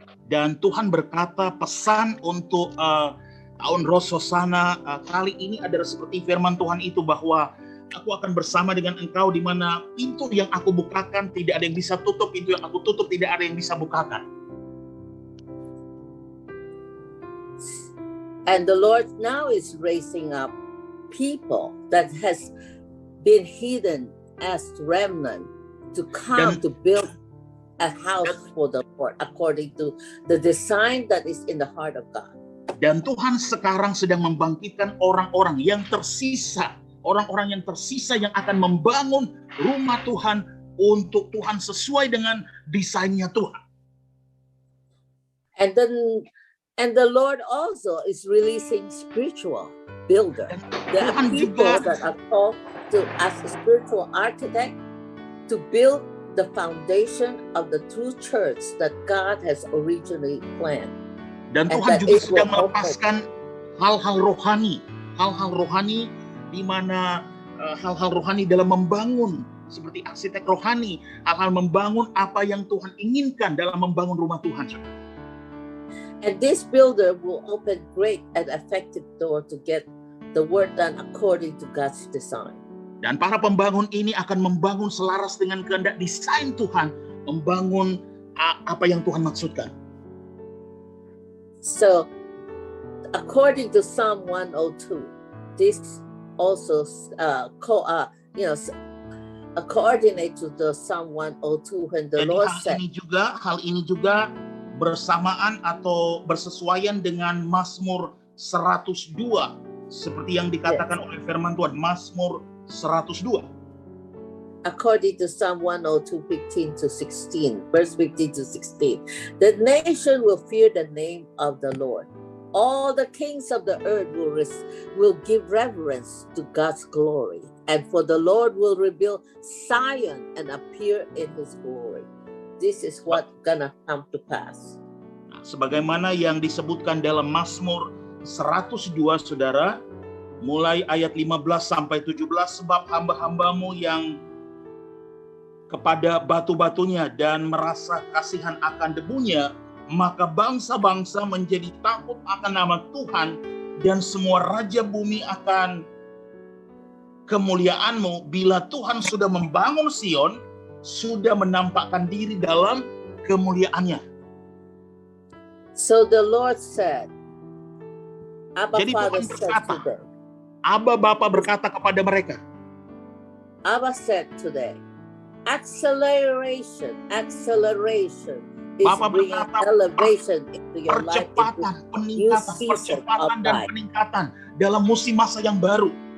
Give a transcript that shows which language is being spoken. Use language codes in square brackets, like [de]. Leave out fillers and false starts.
[id] Dan Tuhan berkata pesan untuk tahun Rosh Hashanah kali ini adalah seperti firman Tuhan itu, bahwa aku akan bersama dengan engkau, di mana pintu yang aku bukakan tidak ada yang bisa tutup, pintu yang aku tutup tidak ada yang bisa bukakan. [en] And the Lord now is raising up people that has been hidden as remnant to come to build a house for the Lord according to the design that is in the heart of God. [id] Dan Tuhan sekarang sedang membangkitkan orang-orang yang tersisa, orang-orang yang tersisa yang akan membangun rumah Tuhan untuk Tuhan sesuai dengan desainnya Tuhan. [en] And the Lord also is releasing spiritual builder. There are people that are called to as a spiritual architect to build the foundation of the true church that God has originally planned. [id] Dan Tuhan juga sedang melepaskan hal-hal rohani, di mana hal-hal rohani dalam membangun seperti arsitek rohani, hal-hal membangun apa yang Tuhan inginkan dalam membangun rumah Tuhan. [en] And this builder will open great and effective door to get the work done according to God's design. [id] Dan para pembangun ini akan membangun selaras dengan kehendak desain Tuhan, membangun apa yang Tuhan maksudkan. [en] So, according to Psalm 102, this also coordinate to the Psalm 102 when the Lord said. [id] Hal ini juga bersamaan atau bersesuaian dengan Mazmur 102, seperti yang dikatakan oleh firman Tuhan, Mazmur 102. [en] According to Psalm 102, 15 to 16, verse 15 to 16, the nation will fear the name of the Lord. All the kings of the earth will give reverence to God's glory. And for the Lord will rebuild Zion and appear in his glory. This is what gonna come to pass. [id] Sebagaimana yang disebutkan dalam Mazmur 102, saudara, mulai ayat 15 sampai 17, sebab hamba-hambamu yang kepada batu-batunya dan merasa kasihan akan debunya, maka bangsa-bangsa menjadi takut akan nama Tuhan, dan semua raja bumi akan kemuliaanmu. Bila Tuhan sudah membangun Sion, sudah menampakkan diri dalam kemuliaannya. [en] So the Lord said, Abba [id] Jadi [en] Father [id] Tuhan [en] said [id] berkata, [en] today, [id] Abba Bapa berkata kepada mereka, [en] Abba said today, acceleration is [id] Bapa [en] bringing [id] berkata, [en] elevation into your life, [id] percepatan dan peningkatan dalam musim masa yang baru.